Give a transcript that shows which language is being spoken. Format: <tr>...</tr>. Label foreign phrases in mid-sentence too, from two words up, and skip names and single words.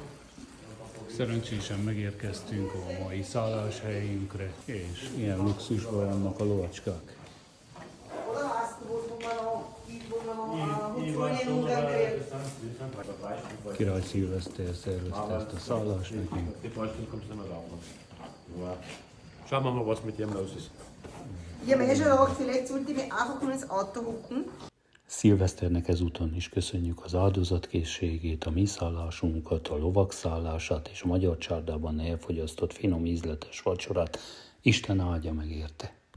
<hu>Szerencsésen megérkeztünk a mai szálláshelyünkre, és ilyen luxusban vannak a lovacskák. Király Szilveszter szervezte ezt a szállást nekünk.</hu> <de>Schauen wir mal, was mit dem los ist. Ja, Mensch, vielleicht sollte ich mich einfach nur ins Auto hocken.</de> <hu>Szilveszternek ezúton is köszönjük az áldozatkészségét, a mi szállásunkat, a lovak szállását és a magyar csárdában elfogyasztott finom ízletes vacsorát. Isten áldja meg érte!</hu>